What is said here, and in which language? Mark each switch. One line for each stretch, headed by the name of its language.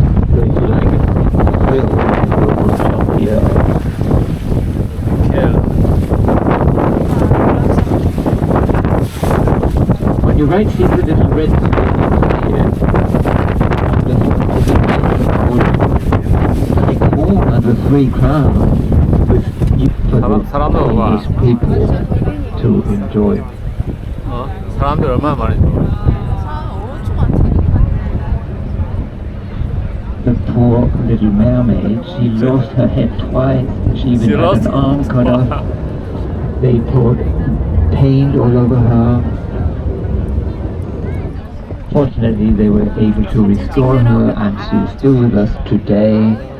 English: So if you like a thrill, you will jump here. On your right see the little red buildings here. The like all under 3 crowns for the people to enjoy.
Korean: 사람들 얼마나 많이 들어와?
English: The poor little mermaid, she lost her head twice. She even had an arm cut off. They poured paint all over her. Fortunately, they were able to restore her, and she's still with us today.